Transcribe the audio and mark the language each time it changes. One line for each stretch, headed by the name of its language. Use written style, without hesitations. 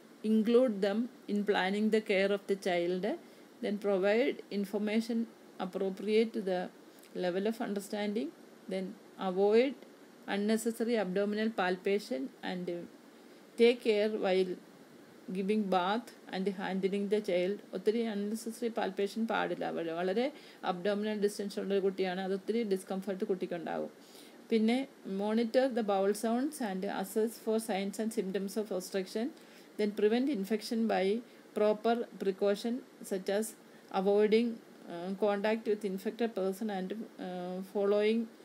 English: include them in planning the care of the child, then provide information appropriate to the level of understanding, then avoid unnecessary abdominal palpation and take care while giving bath and handling the child.
Malayalam: ഒത്തിരി unnecessary palpation പാടില്ല. വളരെ abdominal distance ഉള്ള ഒരു കുട്ടിയാണ്, അതൊത്തിരി discomfort കുട്ടിക്കുണ്ടാകും.
English: പിന്നെ monitor the bowel sounds and assess for signs and symptoms of obstruction, then prevent infection by proper precaution such as avoiding contact with infected person and following